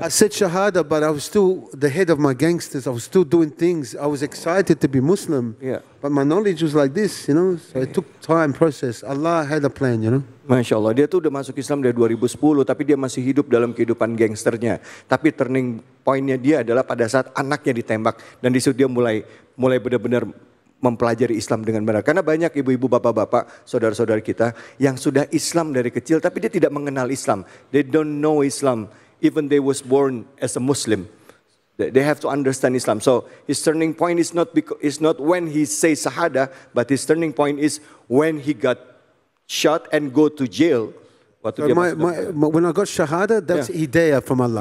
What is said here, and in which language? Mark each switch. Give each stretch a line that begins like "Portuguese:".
English: I said Shahada, but I was still the head of my gangsters. I was still doing things. I was excited to be Muslim. Yeah. But my knowledge was like this, you know. So it took time, process. Allah had a plan, you know.
Indonesian: Masya Allah, dia tuh udah masuk Islam dari 2010, tapi dia masih hidup dalam kehidupan gangsternya. Tapi turning pointnya dia adalah pada saat anaknya ditembak, dan di situ dia mulai benar-benar mempelajari Islam dengan benar. Karena banyak ibu-ibu, bapak-bapak, saudara-saudara kita yang sudah Islam dari kecil, tapi dia tidak mengenal Islam.
English: They don't know Islam, even they was born as a Muslim. They have to understand Islam. So his turning point is not when he says Shahada, but his turning point is when he got shot and go to jail. When I got Shahada, that's Hidayah from Allah.